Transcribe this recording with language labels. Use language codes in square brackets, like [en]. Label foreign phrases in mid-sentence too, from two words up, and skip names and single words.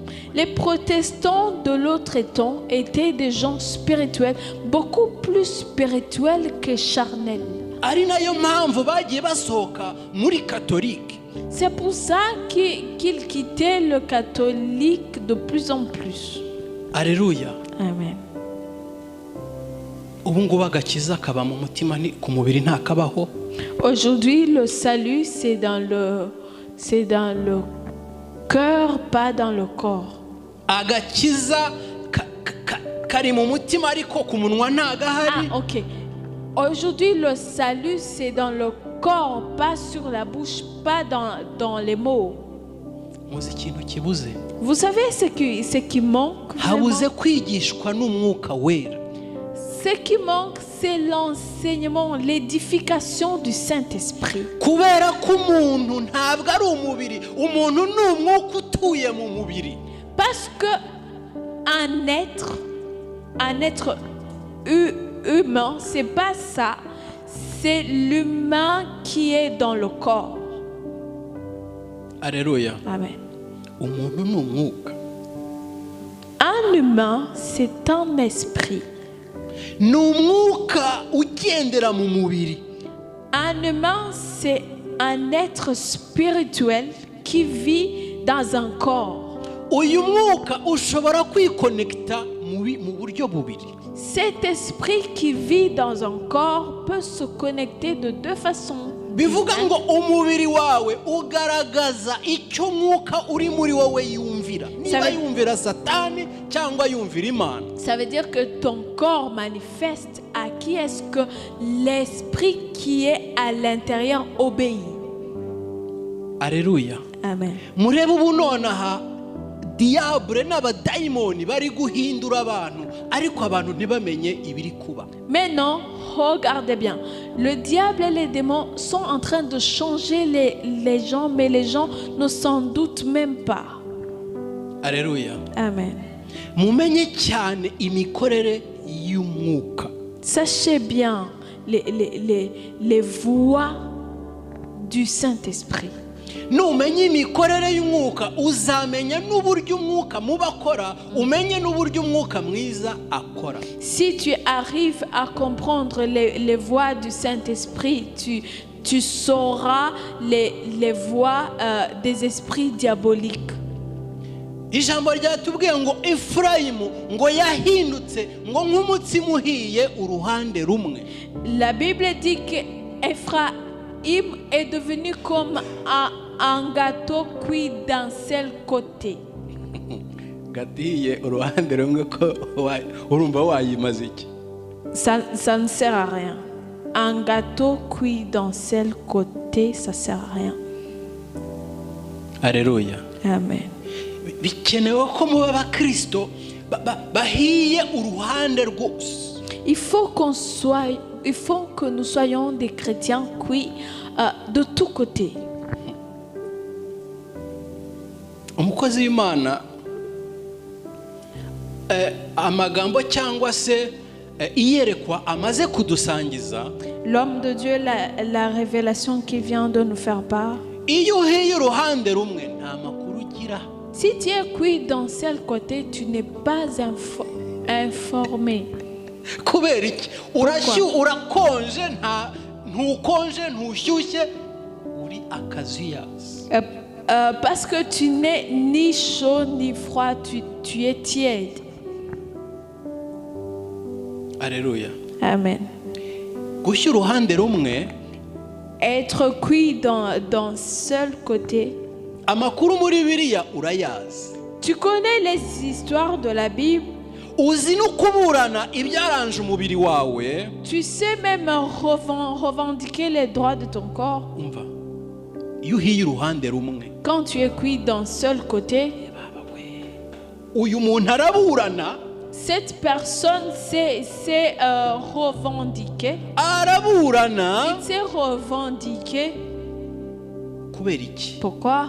[fr] Les protestants de l'autre temps étaient des gens spirituels, beaucoup plus spirituels que charnels. [rw] ari nayo mpamvu bagiye basohoka muri katolike. [fr] C'est pour ça qu'ils quittaient le catholique de plus en plus. Alléluia. Amen. [rw] ubu ngubu agakiza kaba mu mutima ku mubiri ntakabaho. [fr] Aujourd'hui, le salut, c'est dans le cœur, pas dans le corps. [rw] Agakiza kari mu mutima ariko ku munwa ntagahari. Ah, ok. [fr] Aujourd'hui, le salut, c'est dans le corps, pas sur la bouche, pas dans les mots. [rw] Muzi ikintu kibuze. [fr] Vous savez ce qui manque vraiment? [rw] Habuze kwigishwa n'umwuka wera. [fr] Ce qui manque, c'est l'enseignement, l'édification du Saint-Esprit. [rw] Kubera ko umuntu ntabwo ari umubiri, umuntu ni umwuka utuye mu mubiri. [fr] Parce que un être humain, c'est pas ça. C'est l'humain qui est dans le corps. Alléluia. Amen. [rw] Umuntu ni umwuka. [fr] Un humain, c'est un esprit. [rw] Ni umwuka ugendera mu mubiri. [fr] Un humain, c'est un être spirituel qui vit dans un corps. [rw] Uyu mwuka ushobora kwikonekita mu buryo bubiri. [fr] Cet esprit qui vit dans un corps peut se connecter de deux façons. [rw] Bivuga ngo umubiri wawe ugaragaza icyo mwuka uri muri wowe yumvira. Niba yumvira Satani cyangwa yumvira Imana. [fr] Ça veut dire que ton corps manifeste à qui est-ce que l'esprit qui est à l'intérieur obéit. Alléluia. Amen. [rw] Murebe ubu nonaha diable n'abadayimoni bari guhindura abantu ariko abantu ntibamenye ibiri kuba. [fr] Maintenant, regardez bien. Le diable et les démons sont en train de changer les gens, mais les gens ne s'en doutent même pas. Alléluia. Amen. [rw] Mumenye cyane imikorere y'umwuka. [fr] Sachez bien les voies du Saint-Esprit. [rw] Numenye imikorere y'umwuka uzamenya n'uburyo umwuka mubakora, umenye n'uburyo umwuka mwiza akora. [fr] Si tu arrives à comprendre les voies du Saint-Esprit, tu sauras les voies des esprits diaboliques. [rw] Ijambo ryatubwiye ngo Efurayimu ngo yahindutse ngo nk'umutsima uhiye uruhande rumwe. [fr] La Bible dit qu'Ephraïm est devenu comme un gâteau cuit d'un seul côté. [rw] Gatiye uruhande rumwe ko urumva wayimaze iki? [fr] Ça ne sert à rien. Un gâteau cuit d'un seul côté, ça sert à rien. Alléluia. Amen. [rw] Bikenewe ko muba abakristo bahiye uruhande rwose. [fr] Il faut que nous soyons des chrétiens cuits de tous côtés. [rw] Umukozi w'Imana amagambo cyangwa se iyerekwa amaze kudusangiza. [fr] L'homme de Dieu, la révélation qu'il vient de nous faire part. [rw] Iyo uhiye uruhande rumwe nta makuru ugira. [fr] Si tu es cuit d'un seul côté, tu n'es pas informé. [rw] Kubera iki? Urakonje ntukonje ntushyushye uri akazuyazi. [fr] Parce que tu n'es ni chaud ni froid, tu es tiède. Alléluia. Amen. [rw] Gushya uruhande rumwe, [fr] être cuit d'un seul côté. [rw] Amakuru muri Bibiliya urayazi. [fr] Tu connais les histoires de la Bible. [rw] Uzi no kuburana ibyaranje umubiri wawe. [fr] Tu sais même revendiquer les droits de ton corps. [rw] Umva. Iyo uhiye uruhande rumwe. [fr] Quand tu es cuit d'un seul côté, [rw] uyu muntu araburana. [fr] Cette personne s'est revendiquée. [rw] Araburana. [fr] Il s'est revendiqué. [rw] Kubera iki? [fr] Pourquoi?